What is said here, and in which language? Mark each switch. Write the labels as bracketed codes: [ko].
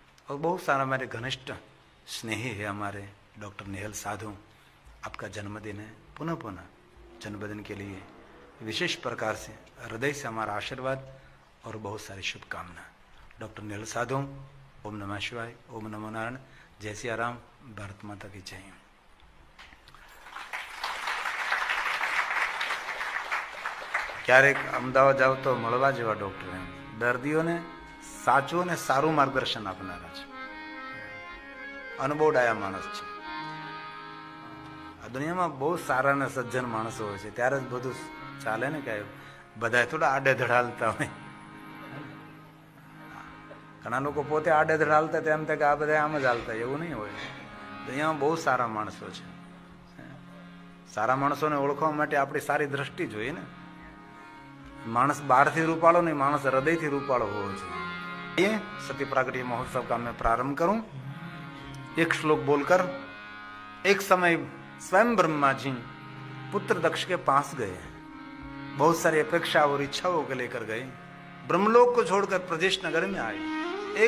[hi] और बहुत सारा हमारे घनिष्ठ स्नेही है हमारे डॉक्टर नेहल साधु, आपका जन्मदिन है, पुनः पुनः जन्मदिन के लिए विशेष प्रकार से हृदय से हमारा आशीर्वाद और बहुत सारी शुभकामना। डॉक्टर नेहल साधु, ओम नमः शिवाय, ओम नमो नारायण, जय सिया राम, भारत माता की जय। [gu] ક્યારેક અમદાવાદ જાવ તો મળવા જેવા ડોક્ટર એમ દર્દીઓને સાચું અને સારું માર્ગદર્શન આપનારા છે, અનુભવ ડાયા માણસ છે। આ દુનિયામાં બહુ સારા અને સજ્જન માણસો હોય છે, ત્યારે જ બધું ચાલે ને, કે બધા થોડા આડે ધડાલતા હોય। ઘણા લોકો પોતે આડે ધડાલતા એમ થાય કે આ બધા આમ જ હાલતા, એવું નહીં હોય। દુનિયામાં બહુ સારા માણસો છે। સારા માણસોને ઓળખવા માટે આપણી સારી દ્રષ્ટિ જોઈએ ને। मानस बाहर से रूपालो नहीं, मानस हृदय थी रूपालो हो। [hi] ये सती प्रागट्य महोत्सव का मैं प्रारंभ करूं एक श्लोक बोलकर। एक समय स्वयं ब्रह्मा जी पुत्र दक्ष के पास गए, बहुत सारी अपेक्षा और इच्छाओं को लेकर गए, ब्रह्मलोक को छोड़कर प्रदेश नगर में आए।